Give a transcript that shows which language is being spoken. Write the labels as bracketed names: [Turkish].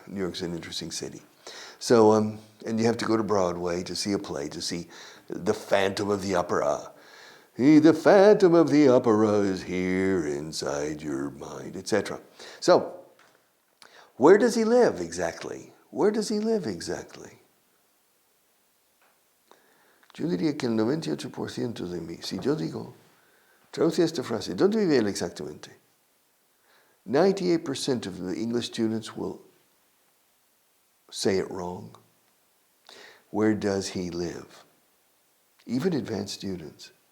[English] New York's an interesting city. So, and you have to go to Broadway to see a play, to see The Phantom of the Opera. The Phantom of the Opera is here inside your mind, etc. So, where does he live exactly? Where does he live exactly? [Spanish] Yo diría que el 98% de mí, si yo digo, traduce esta frase, ¿dónde vive él exactamente? [English] 98% of the English students will say it wrong. Where does he live? Even advanced students.